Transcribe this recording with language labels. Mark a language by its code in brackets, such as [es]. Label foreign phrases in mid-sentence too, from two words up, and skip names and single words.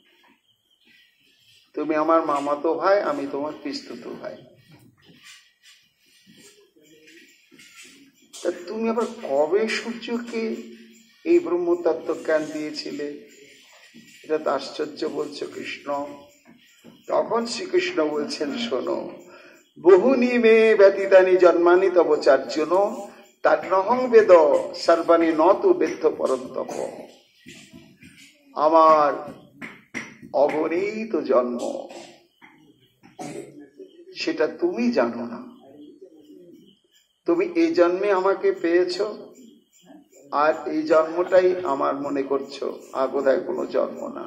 [bn] তুমি আমার মামাতো ভাই, আমি তোমার পিস্তুত ভাই। তা তুমি আবার কবে সূর্যকে এই ব্রহ্মতত্ত্ব জ্ঞান দিয়েছিলে? এটা তো আশ্চর্য বলছো কৃষ্ণ। তখন শ্রীকৃষ্ণ বলছেন, শোনো, [sa] বহুনি মে ব্যতীতানি জন্মানি তব চার্জুন তাড্নহং বেদ সর্বাণি নতু বেদ্ধ পরন্তপ। [bn] আমার অগণিত জন্ম, সেটা তুমি জানো না। তুমি এই জন্মে আমাকে পেয়েছ, আর এই জন্মটাই আমার মনে করছো আর বোধহয় কোনো জন্ম না।